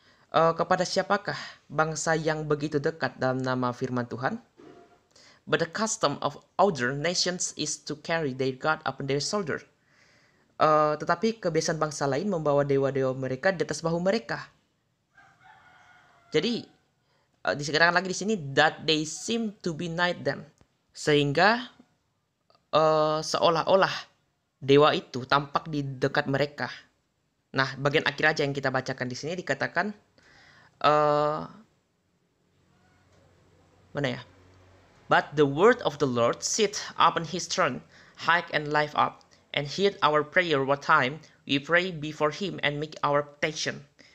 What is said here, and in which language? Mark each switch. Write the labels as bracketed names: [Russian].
[Indonesian] Kepada siapakah bangsa yang begitu dekat dalam nama firman Tuhan? [English] But the custom of other nations is to carry their God upon their shoulder. [Indonesian] Tetapi kebiasaan bangsa lain membawa dewa-dewa mereka di atas bahu mereka. Jadi dikatakan lagi di sini [English] that they seem to be nigh them, [Indonesian] sehingga seolah-olah dewa itu tampak di dekat mereka. Nah, bagian akhir aja yang kita bacakan di sini dikatakan mana ya? [English] But the word of the Lord sit upon his throne, high and lift up, and hear our prayer what time we pray before him and make our petition.